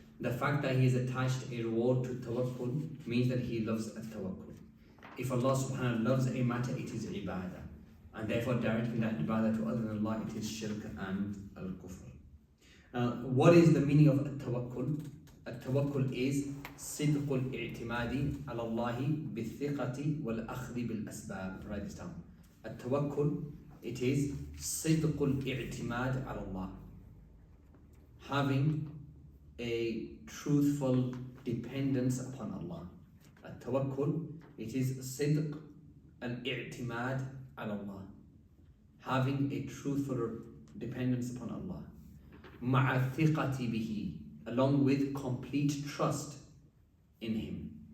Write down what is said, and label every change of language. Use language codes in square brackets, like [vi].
[en] The fact that he has attached a reward to tawakkul means that he loves at-tawakkul. If Allah subhanahu wa ta'ala loves a matter, it is ibadah. And therefore directing that ibadah to other than Allah, it is shirk and al-kufr. What is the meaning of at-tawakkul? At-tawakkul is [ar] صدق الاعتماد على الله بالثقة والأخذ بالأسباب. [en] Write this down. At-tawakkul, it is [ar] صدق الاعتماد على الله. [en] Having a truthful dependence upon Allah. At-tawakkul, it is [ar] صدق الاعتماد على الله. [en] Having a truthful dependence upon Allah. [ar] مع الثقة به, [en] along with complete trust in Him.